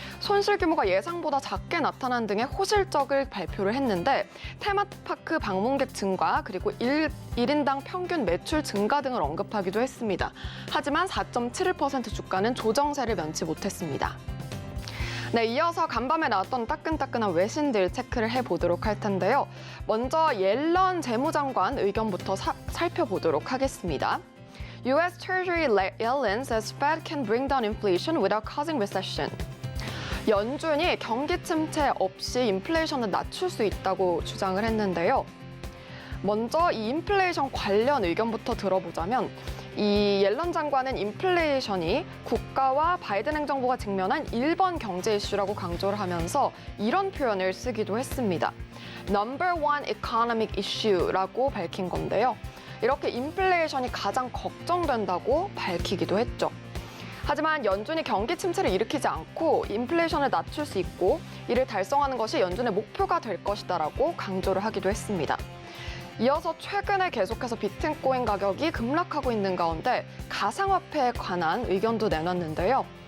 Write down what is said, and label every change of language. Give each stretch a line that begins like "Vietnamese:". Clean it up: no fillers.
Korean: 손실 규모가 예상보다 작게 나타난 등의 호실적을 발표를 했는데 테마파크 방문객 증가 그리고 1인당 평균 매출 증가 등을 언급하기도 했습니다. 하지만 4.71% 주가는 조정세를 면치 못했습니다. 네, 이어서 간밤에 나왔던 따끈따끈한 외신들 체크를 해보도록 할 텐데요. 먼저 옐런 재무장관 의견부터 살펴보도록 하겠습니다.
English: U.S. Treasury Yellen says Fed can bring down inflation without causing recession.
Korean: 연준이 경기 침체 없이 인플레이션을 낮출 수 있다고 주장을 했는데요. 먼저 이 인플레이션 관련 의견부터 들어보자면 이 옐런 장관은 인플레이션이 국가와 바이든 행정부가 직면한 1번 경제 이슈라고 강조를 하면서 이런 표현을 쓰기도 했습니다.
English: Number one economic issue라고
Korean: 밝힌 건데요. 이렇게 인플레이션이 가장 걱정된다고 밝히기도 했죠. 하지만 연준이 경기 침체를 일으키지 않고 인플레이션을 낮출 수 있고 이를 달성하는 것이 연준의 목표가 될 것이다라고 강조를 하기도 했습니다. 이어서 최근에 계속해서 비트코인 가격이 급락하고 있는 가운데 가상화폐에 관한 의견도 내놨는데요.